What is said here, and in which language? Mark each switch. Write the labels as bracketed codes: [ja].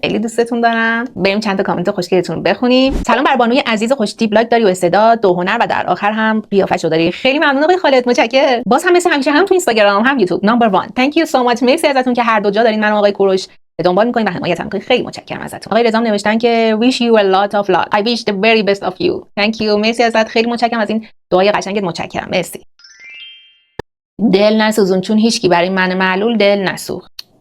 [fa] خیلی دوستتون دارم. بریم چند تا کامنت خوشگلتون رو بخونیم. سلام بر بانوی عزیز خوشتیپ، لاک داری و استعداد، دو هنر و در آخر هم قیافه‌شو داری. خیلی ممنون آقای خالد، متشکرم. باز هم مثل همیشه هم تو اینستاگرام هم یوتیوب نمبر 1. [en] Thank you so much. [fa] مرسی ازتون که هر دو جا دارین منو آقای کوروش دنبال می‌کنین و حمایتم می‌کنین. خیلی متشکرم ازتون. آقای رضا نوشتن که [en] wish you a lot of luck. I wish the very best of you. Thank you. [fa] مرسی ازت. خیلی متشکرم از این دعای قشنگت. متشکرم. مرسی. دل نسوزون چون هیچکی برای من معلول دل نسوخت.